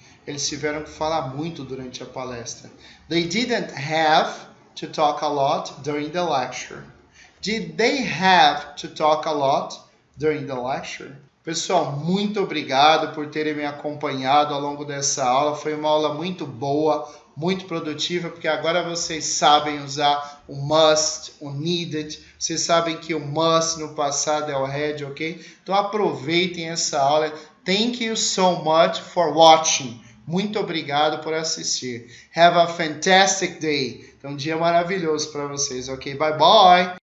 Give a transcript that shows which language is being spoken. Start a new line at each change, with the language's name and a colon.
Portuguese: Eles tiveram que falar muito durante a palestra.
English: They didn't have to talk a lot during the lecture. Did they have to talk a lot during the lecture?
Portuguese: Pessoal, muito obrigado por terem me acompanhado ao longo dessa aula. Foi uma aula muito boa, muito produtiva, porque agora vocês sabem usar o must, o needed. Vocês sabem que o must no passado é o had, ok? Então aproveitem essa aula.
English: Thank you so much for watching.
Portuguese: Muito obrigado por assistir.
English: Have a fantastic day.
Portuguese: Então, um dia maravilhoso para vocês, ok?
English: Bye, bye!